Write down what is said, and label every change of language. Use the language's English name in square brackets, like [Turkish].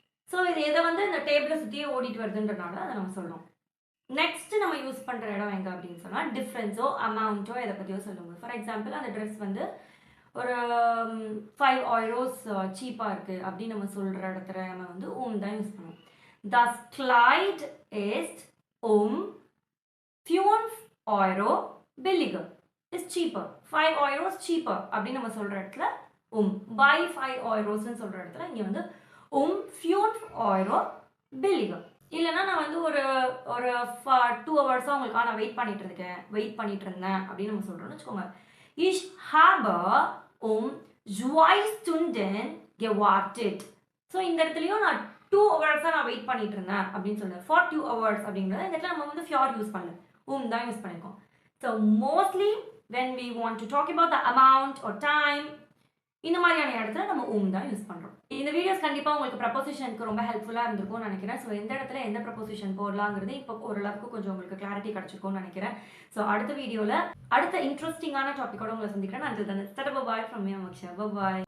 [Tamil] So இது எதை வந்து இந்த டேபிளை சுற்றியே ஓடிட்டு வருதுன்றனால அதை நம்ம சொல்கிறோம். நெக்ஸ்ட் நம்ம யூஸ் பண்ணுற இடம் எங்கே அப்படின்னு சொன்னால் டிஃப்ரென்ஸோ அமௌண்ட்டோ எதை பற்றியோ சொல்லுவோம். [English] for example [Tamil] அந்த ட்ரெஸ் வந்து ஒரு 5 euros சீப்பாக இருக்குது அப்படின்னு நம்ம சொல்கிற இடத்துல நம்ம வந்து தான் யூஸ் பண்ணுவோம். [German] Das Kleid ist 5 Euro billiger. [English] is cheaper. 5 euros cheaper [Tamil] அப்படின்னு நம்ம சொல்கிற இடத்துல [English] by 5 euros [Tamil] ன்னு சொல்கிற இடத்துல இங்கே வந்து [German] 5 Euro billiger. [Tamil] இல்லைன்னா நான் வந்து ஒரு 2 hours உங்களுக்காக நான் வெயிட் பண்ணிட்டு இருந்தேன் அப்படின்னு நம்ம சொல்கிறோம்னு வச்சுக்கோங்க. [German] Ich habe 2 Stunden gewartet. [Tamil] So இந்த இடத்துலையும் நான் 2 hours நான் வெயிட் பண்ணிட்டு இருந்தேன் அப்படின்னு சொல்லுவேன். [English] for 2 hours [Tamil] அப்படிங்கிறத இந்த இடத்துல நம்ம வந்து ஃபியோர் யூஸ் பண்ணல, தான் யூஸ் பண்ணியிருக்கோம். So mostly [English] when we want to talk about the amount or time, [Tamil] இந்த மாதிரியான இடத்துல நம்ம தான் யூஸ் பண்ணுறோம். இந்த வீடியோஸ் கண்டிப்பாக உங்களுக்கு ப்ரப்போசிஷனுக்கு ரொம்ப ஹெல்ப்ஃபுல்லாக இருந்திருக்கும்னு நினைக்கிறேன். ஸோ எந்த இடத்துல எந்த ப்ரப்போசிஷன் போடலாங்கிறது இப்போ ஓரளவுக்கு கொஞ்சம் உங்களுக்கு கிளாரிட்டி கிடச்சிருக்கும்னு நினைக்கிறேன். ஸோ அடுத்த வீடியோவில் அடுத்த இன்ட்ரெஸ்டிங்கான டாப்பிக்கோட உங்களை சந்திக்கிறேன். நான் பாய் ஃப்ரம் மீ அமக்ஷா. பாய்.